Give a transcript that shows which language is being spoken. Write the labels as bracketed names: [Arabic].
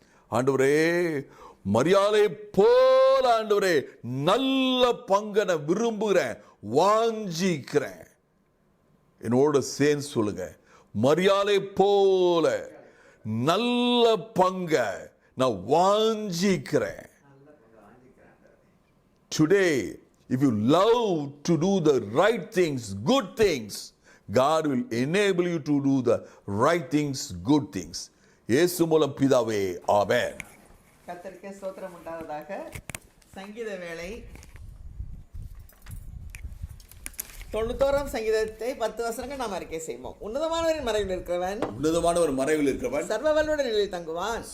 [Tamil] ஆண்டவரே, மரியாதை போல ஆண்டவரே நல்ல பங்கனை விரும்புகிறேன், வாஞ்சிக்கிறேன். என்னோட சேர்ந்து சொல்லுங்க, மரியாதை போல நல்ல பங்க நான் வாஞ்சிக்கிறேன். [English] Today, if you love to do the right things, good things, God will enable you to do the right things, good things. [Tamil] இயேசு மூலம் பிதாவே, ஆமென். கர்த்தருக்கே ஸ்தோத்திரம் உண்டாவதாக. சங்கீத வேளை 91ஆம் சங்கீதத்தை 10 வசனங்கள் நாம் அறிக்கை செய்வோம். உன்னதமானவரின் மறைவில் இருக்கிறவன் உன்னதமானவர் மறைவில் இருக்கிறவன் சர்வ வல்லவருடைய நிலையில் தங்குவான்.